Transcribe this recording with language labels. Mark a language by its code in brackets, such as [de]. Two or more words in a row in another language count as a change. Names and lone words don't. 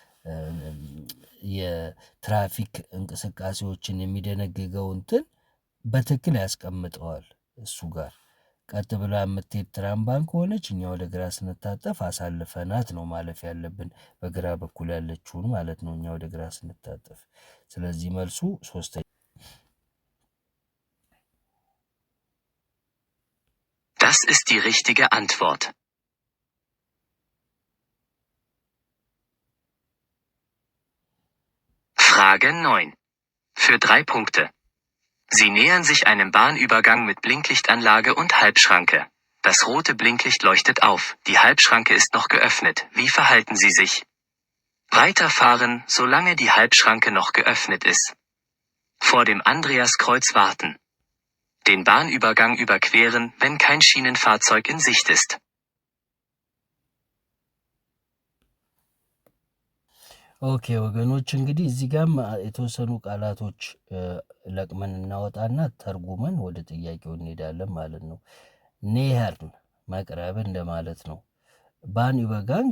[am] የትራፊክ እንቅስቃሴዎችን የሚደነግገው እንትን በትክክል ያስቀምጠዋል እሱ ጋር። ቀጥ ብላ የምትሄድ ትራምባን ከሆነች እኛ ወደ ግራ ስንታጠፍ አሳልፈናት ነው ማለፍ ያለብን፣ በግራ በኩል ያለችውን ማለት ነው እኛ ወደ ግራ ስንታጠፍ። ስለዚህ መልሱ ሶስተኛ። [de] Das ist die richtige Antwort. Frage 9. Für 3 Punkte. Sie nähern sich einem Bahnübergang mit Blinklichtanlage und Halbschranke. Das rote Blinklicht leuchtet auf, die Halbschranke ist noch geöffnet. Wie verhalten Sie sich? Weiterfahren, solange die Halbschranke noch geöffnet ist. Vor dem Andreaskreuz warten. Den Bahnübergang überqueren, wenn kein Schienenfahrzeug in Sicht ist. [am] ኦኬ ወገኖች እንግዲህ እዚህ ጋም የተወሰኑ ቃላቶች ለቅመን እናወጣና ተርጉመን ወደ ጥያቄው እንሄዳለን ማለት ነው። ኔሄርን መቅረብ እንደማለት ነው። ባን ዩበጋንግ